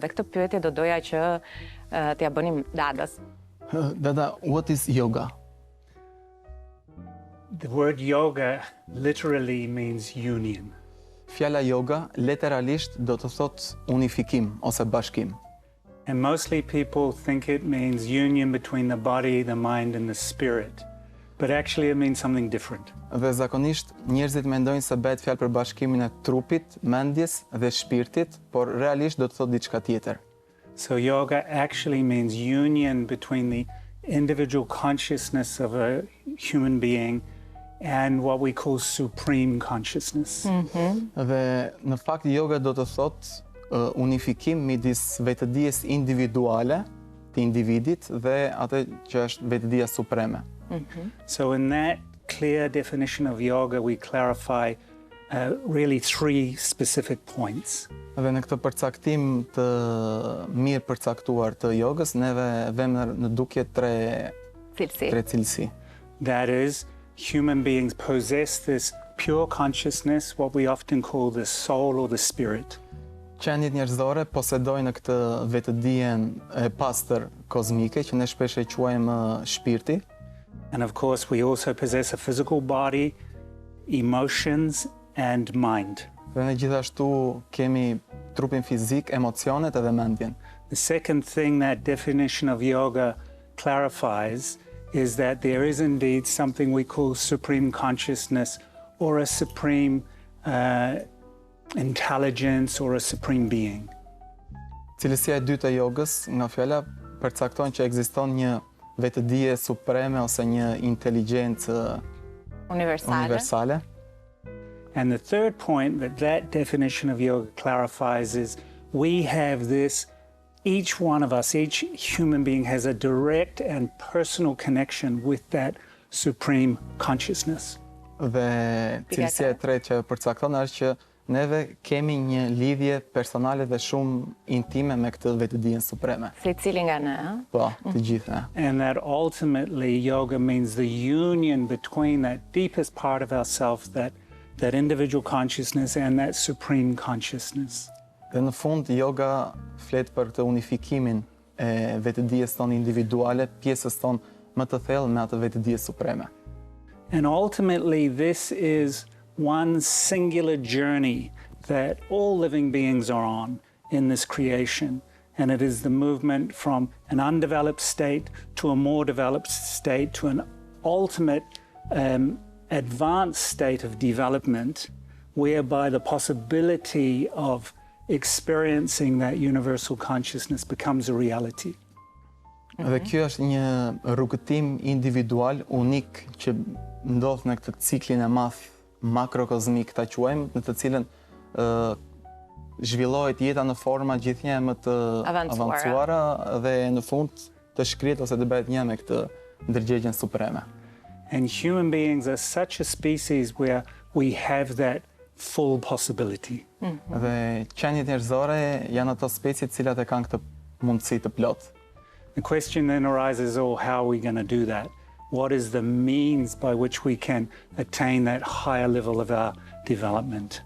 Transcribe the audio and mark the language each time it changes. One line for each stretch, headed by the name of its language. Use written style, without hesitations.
Albanian: Dhe këtë pyetje do doja që t'ja bënim Dadës.
English: Dada, what is yoga? The word yoga literally means union.
Albanian: Fjala yoga literalisht do të thotë unifikim ose bashkim.
English: And mostly people think it means union between the body, the mind and the spirit. But actually it means something different.
Albanian: Dhe zakonisht njerëzit mendojnë se bëhet fjalë për bashkimin e trupit, mendjes dhe shpirtit, por realisht do të thotë diçka tjetër.
English: So yoga actually means union between the individual consciousness of a human being and what we call supreme consciousness.
Albanian: Dhe në fakt yoga do të thotë unifikim midis vetëdijes individuale të individit dhe atë që është vetëdia supreme.
English: So in that clear definition of yoga we clarify really 3 specific points.
Albanian: Dhe në këtë përcaktim të mirë përcaktuar të jogës, neve vëmë në dukje 3 cilësi.
English: That is, human beings possess this pure consciousness, what we often call the soul or the spirit.
Albanian: Qenjet njerëzore posedojnë këtë vetëdijen e pastër kozmike, që ne shpesh e quajmë shpirti.
English: And of course, we also possess a physical body, emotions and mind.
Albanian: Dhe ne gjithashtu kemi trupin fizik, emocionet edhe mendjen.
English: The second thing that definition of yoga clarifies is that there is indeed something we call supreme consciousness or a supreme intelligence or a supreme being.
Albanian: Cilësia e dytë e jogës, nga fjala, përcakton që ekziston një vetëdije supreme ose një inteligjencë universale.
English: And the third point that definition of yoga clarifies is we have this, each one of us, each human being has a direct and personal connection with that supreme consciousness.
Albanian: Dhe cilësia e tretë që përcakton është që neve kemi një lidhje personale dhe shumë intime me këtë vetëdijen supreme. Secili nga ne, ha? Po, të gjitha.
English: And that ultimately yoga means the union between that deepest part of ourselves, that individual consciousness and that supreme consciousness.
Albanian: Dhe në fund, yoga flet për këtë unifikimin e vetëdijes tonë individuale, pjesës tonë më të thellë me atë vetëdije supreme.
English: And ultimately this is one singular journey that all living beings are on in this creation. And it is the movement from an undeveloped state to a more developed state to an ultimate advanced state of development, whereby the possibility of experiencing that universal consciousness becomes a reality.
Albanian: Dhe kjo është një rrugëtim individual, unik, që ndodh në këtë ciklin e madh makrokozmik, ta quajmë, në të cilën zhvillohet jeta në forma gjithnjë më të avancuara dhe në fund të shkrihet ose të bëhet një me këtë ndërgjegjen supreme.
English: And human beings are such a species where we have that full possibility.
Albanian: Dhe qenjet njerëzore janë ato specie të cilat e kanë këtë mundësi të plot.
English: The question then arises, oh, how are we going to do that? What is the means by which we can attain that higher level of our development?